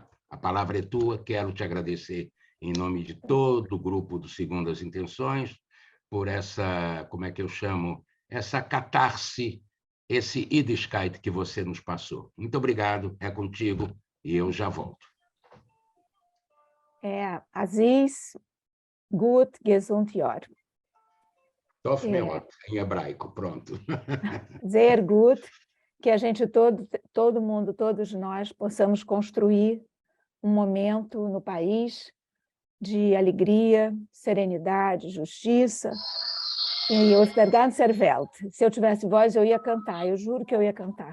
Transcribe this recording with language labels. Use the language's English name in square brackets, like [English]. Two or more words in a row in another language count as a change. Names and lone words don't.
[Portuguese] A palavra é tua, quero te agradecer em nome de todo o grupo do Segundas Intenções, por essa, como é que eu chamo, essa catarse, esse Yiddishkeit que você nos passou. Muito obrigado, é contigo, e eu já volto. [Yiddish] Aziz, gut, gesund Jahr. [Hebrew] Tof meot, [Portuguese] em hebraico, pronto. [German] Sehr gut, [Portuguese] que a gente, todo mundo, todos nós, possamos construir um momento no país de alegria, serenidade, justiça. E eu se eu tivesse voz, eu ia cantar, eu juro que eu ia cantar.